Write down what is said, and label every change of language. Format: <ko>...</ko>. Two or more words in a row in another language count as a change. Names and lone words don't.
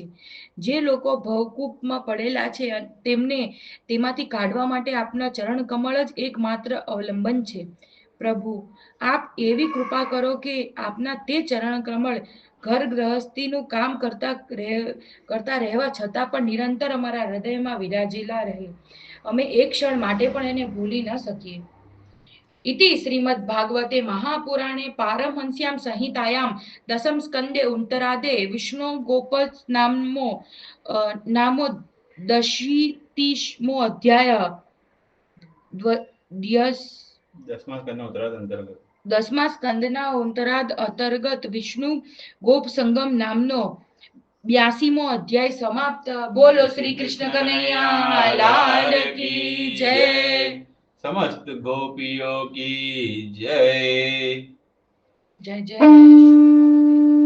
<gu>જે લોકો ભવકૂપમાં પડેલા છે તેમને તેમાંથી કાઢવા માટે આપના ચરણ કમળ જ એકમાત્ર અવલંબન છે. પ્રભુ, આપ એવી કૃપા કરો કે આપના તે ચરણ કમળ ઘર ગૃહસ્થીનું કામ કરતા રહેવા છતાં પણ નિરંતર અમારા હૃદયમાં વિરાજેલા રહે. અમે એક ક્ષણ માટે પણ એને ભૂલી ન શકીએ.</gu> <sa>इति श्रीमद्भागवते महापुराणे पारमहंस्यां संहितायां दशम स्कंदे उत्तरादे विष्णु नामो दशीतीसमो अध्याय</sa> <gu>દસમા સ્કંધના ઉત્તરાર્ધ અંતર્ગત વિષ્ણુ ગોપ સંગમ નામનો 82મો અધ્યાય સમાપ્ત. બોલો શ્રી કૃષ્ણ કનૈયા લાલ કી જય.</gu> <hi>समस्त गोपियों की जय. जय जय.</hi>